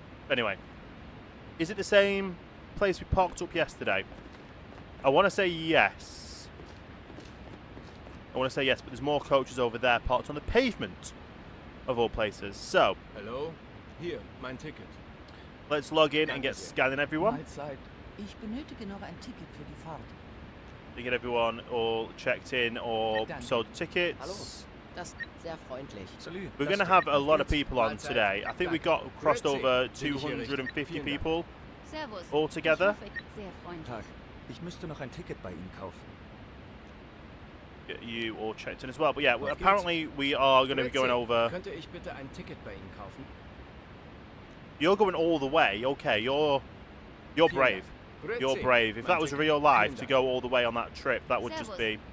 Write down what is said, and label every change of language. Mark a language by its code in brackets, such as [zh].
[en] Anyway, is it the same place we parked up yesterday? I want to say yes. But there's more coaches over there parked on the pavement of all places. So, hello, here, [de] mein Ticket. [en] Let's log in and get scanning everyone. [de] Ich benötige noch ein Ticket für die Fahrt. [en] To get everyone all checked in or sold tickets. [de] Hallo, das ist sehr freundlich. [fr] Salut. [en] We're going to have a lot of people on today. I think we got crossed over 250 people [de] Servus. [en] all together. [de] Sehr freundlich. Tag. Ich müsste noch ein Ticket bei Ihnen kaufen. [en] Get you all checked in as well. But yeah, apparently we are going to be going over. [de] Könnte ich bitte ein Ticket bei Ihnen kaufen? [en] You're going all the way. Okay, you're brave. You're brave. If that was real life to go all the way on that trip, that would just be